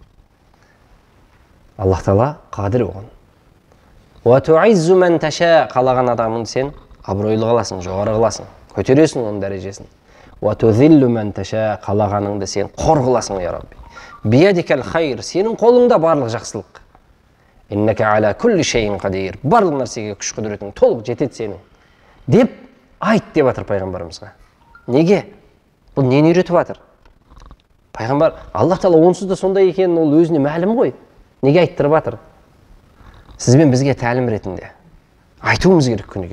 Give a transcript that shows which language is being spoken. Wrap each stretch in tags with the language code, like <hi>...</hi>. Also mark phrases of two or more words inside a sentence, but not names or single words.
<kk>Аллах Тағала қадір оған.</kk> <ar>وتعز من تشاء.</ar> <kk>Қалаған адамын сен абыройлы қыласың, жоғары қыласың, көтересің оның дәрежесін.</kk> <ar>وتذل من تشاء.</ar> <kk>Қалағаныңды сен қор қыласың,</kk> <ar>يا رب. بيدك الخير.</ar> <kk>Сенің қолыңда барлық жақсылық.</kk> <ar>إنك على كل شيء قدير.</ar> <kk>Барлық нәрсеге күш құдіретің толық жетеді сенің. Деп айт деп жатыр пайғамбарымызға. Неге? Бұл нені үйретіп жатыр? Пайғамбар, Аллах Тағала онсыз да сондай екенін ол өзіне мәлім ғой. Неге айттырып жатыр? Сіз бен бізге тәлім ретінде айтуымыз керек күніге.</kk>